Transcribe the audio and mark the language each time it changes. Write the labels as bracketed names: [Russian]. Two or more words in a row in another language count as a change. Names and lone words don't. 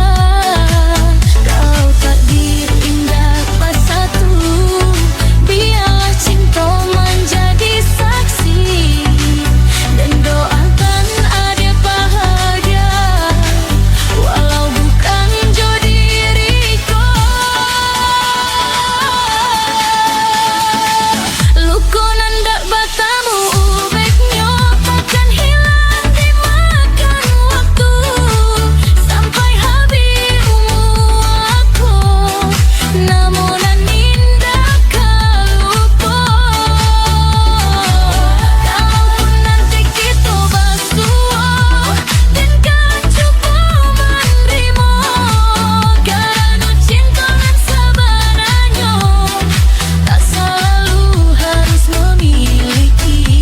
[Indonesian] Kau takdir indah bersatu biarlah cinta menjadi saksi dan doakan ada bahagia walau bukan jo diriku. [Minangkabau] Luka nan dak bertemu ubeknya takkan hilang dimakan waktu sampai habis umur aku. [Indonesian] Namun nan indah kau lupa. Kalaupun nanti kita bersua dan kau cuba menerima karena cinta nan sebenarnya tak selalu harus memiliki.